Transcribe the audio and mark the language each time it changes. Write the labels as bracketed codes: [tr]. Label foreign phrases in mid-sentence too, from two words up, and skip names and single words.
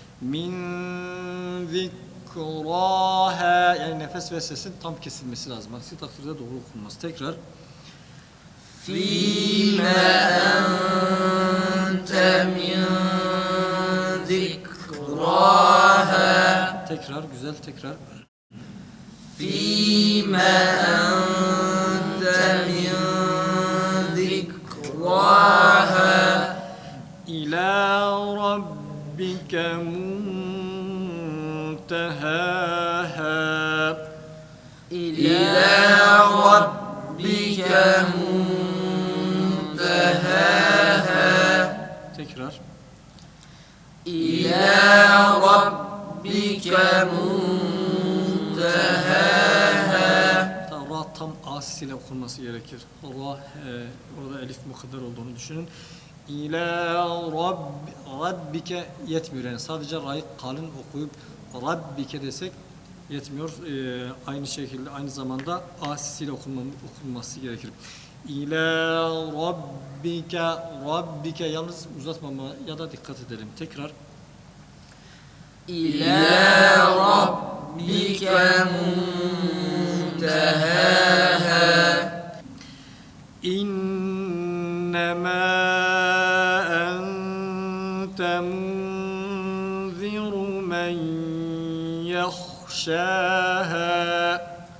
[ar] من ذكراها [tr] yani nefes ve sesin tam kesilmesi lazım. Aksi takdirde doğru okunmaz. Tekrar. [ar] فِيمَ أَنْتَ مِنْ ذِكْرَاهَا. [tr] Tekrar güzel tekrar. [ar] فِيمَ أَنْتَ مِنْ ذِكْرَاهَا إلى ربك منتهاها إلى ربك منتهاها. [tr] tekrar. [ar] إلى ربك منتهاها. [tr] Ra tam as ile okunması gerekir. Ra orada elif mukadder olduğunu düşünün. [ar] إلى ربك [tr] yetmiyor yani sadece ra'yı kalın okuyup rabbike desek yetmiyor. Aynı şekilde aynı zamanda asisiyle okunması gerekir. [ar] إلى ربك [tr] yalnız uzatmama ya da dikkat edelim. Tekrar. [ar] إلى ربك منتهاها إنما أنت منذر من يخشاها.